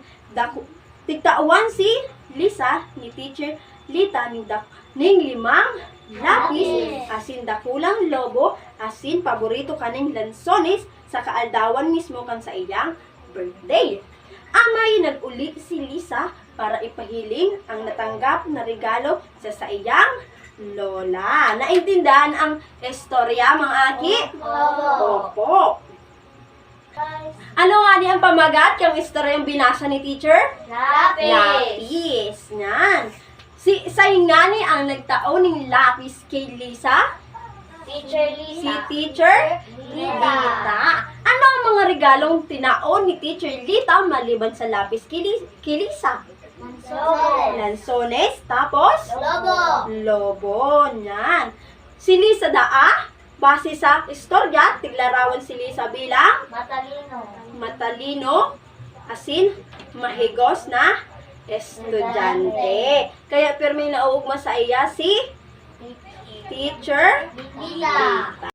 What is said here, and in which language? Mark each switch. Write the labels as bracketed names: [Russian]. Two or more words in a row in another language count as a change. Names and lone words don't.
[Bikol] Tigtauan si Lisa ni teacher Lita ning limang lapis, asin dakulang lobo, asin paborito kaning lansones sa kaaldawan mismo kan sa iyang birthday. Amay nag-uli si Lisa para ipahiling ang natanggap na regalo sa iyang lola. Naintindihan ang istorya, mga aki? Opo. Ano nga di ang pamagat yung istorya yung binasa ni teacher? Lapis. Lapis. Yan. Si Saingani ang nagtao ng lapis kay Lisa? Teacher Si Lisa. teacher Lita. Lita. Ano ang mga regalong tinaon ni teacher Lita maliban sa lapis kay Lisa? Lobo. Lansones, tapos? Lobo. Lobo. Yan. Si Lisa daa, base sa istorya, tiglarawan si Lisa bilang Matalino. matalino, asin, mahigos na estudyante. Kaya pirmi nauugma sa iya si teacher Lita.